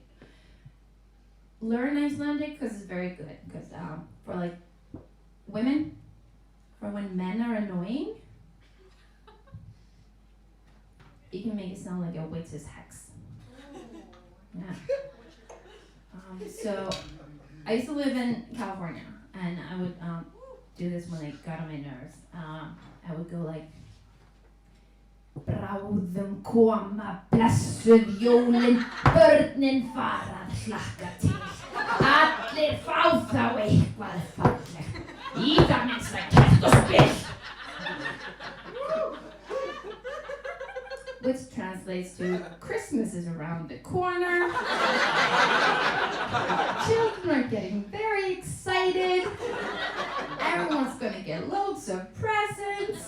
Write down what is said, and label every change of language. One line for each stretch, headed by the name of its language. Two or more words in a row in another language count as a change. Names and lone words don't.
English: Learn Icelandic because it's very good, because for like women, for when men are annoying, you can make it sound like a witch's hex. Yeah. So I used to live in California, and I would do this when it got on my nerves. I would go like,
Icelandic: bráðum koma blessuð jólin, börnin fara að hlakka til. Allir fá þá eitthvað fallegt, í það minnsta kert og spil.
English: Which translates to Christmas is around the corner. Children are getting very excited. Everyone's gonna get loads of presents.